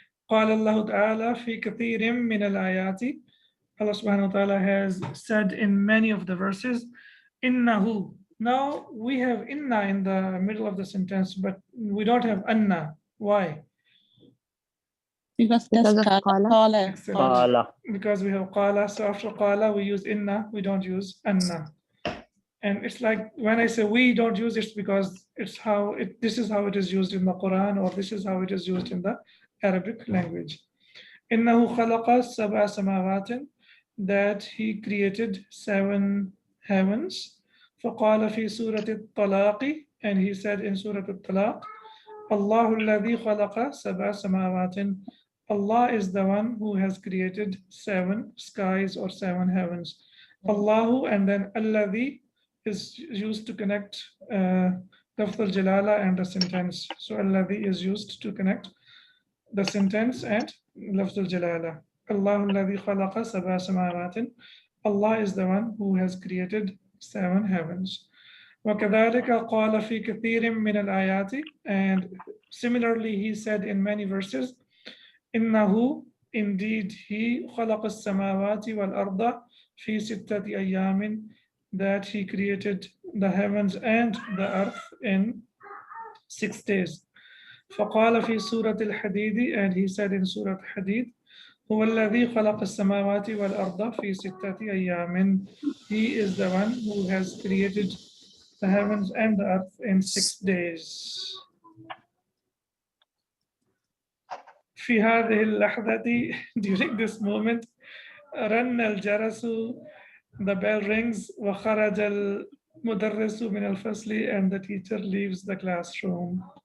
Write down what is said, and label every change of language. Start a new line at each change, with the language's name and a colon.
Arabic: قال الله تعالى في كثير من الآيات.
English: Allah subhanahu wa ta'ala has said in many of the verses, إنه. Now we have inna in the middle of the sentence, but we don't have anna. Why? Because that's qala. Excellent. Qala. Because we have qala, so after qala we use inna, we don't use anna. And it's like when I say we don't use it, because this is how it is used in the Quran, or this is how it is used in the Arabic language.
Arabic: إنه خلق سبع سماوات,
English: that he created 7 heavens.
Arabic: فقال في سورة الطلاق,
English: and he said in Surah Al-Talaq,
Arabic: الله الذي خلق سبع سماوات.
English: Allah is the one who has created 7 skies or 7 heavens. Allahu, and then Alladhi is used to connect Lafz al-Jalala and the sentence. So Alladhi is used to connect the sentence and Lafz al-Jalala. Allahu alladhi khalaqa sab'a samawat. Allah is the one who has created 7 heavens.
Arabic: وَكَذَلِكَ قَالَ فِي كَثِيرٍ مِّنَ الْآيَاتِ.
English: And similarly he said in many verses, إِنَّهُ, indeed he,
Arabic: خَلَقَ السَّمَاوَاتِ وَالْأَرْضَ فِي سِتَّةِ أَيَّامٍ,
English: that he created the heavens and the earth in 6 days.
Arabic: فَقَالَ فِي سُورَةِ الْحَدِيدِ,
English: and he said in Surah Hadid,
Arabic: هو الذي خلق السماوات والأرض في 6 أيام.
English: He is the one who has created the heavens and the earth in 6 days.
Arabic: في هذه اللحظة,
English: during this moment,
Arabic: رن الجرس,
English: the bell rings,
Arabic: وخرج المدرس من الفصل,
English: and the teacher leaves the classroom.